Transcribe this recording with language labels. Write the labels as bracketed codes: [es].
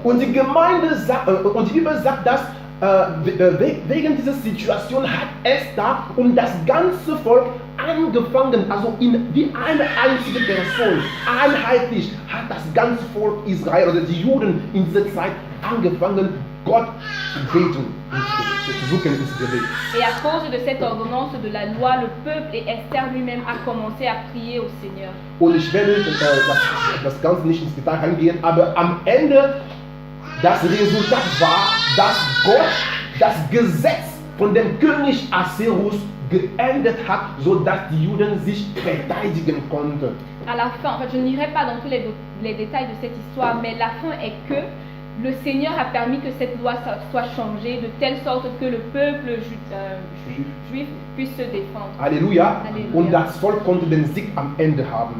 [de] Und die Gemeinde sagt, und die Bibel sagt, dass wegen dieser Situation hat Esther und das ganze Volk angefangen, also wie eine einzige Person, einheitlich hat das ganze Volk Israel oder die Juden in dieser Zeit angefangen, Gott zu beten und zu suchen ins Gebet. [fr] Et à cause de cette ordonnance de la loi, le peuple et Esther lui-même a commencé à prier au Seigneur. [de] Und ich werde das Ganze nicht ins Detail reingehen, aber am Ende das Resultat war, dass Gott das Gesetz von dem König Asserus geändert hat, sodass die Juden sich verteidigen konnten. [fr] À la fin, en fait, je n'irai pas dans tous les détails de cette histoire, mais la fin est que le Seigneur a permis que cette loi soit changée de telle sorte que le peuple juif puisse se défendre. [de] Halleluja. Halleluja. Und das Volk konnte den Sieg am Ende haben.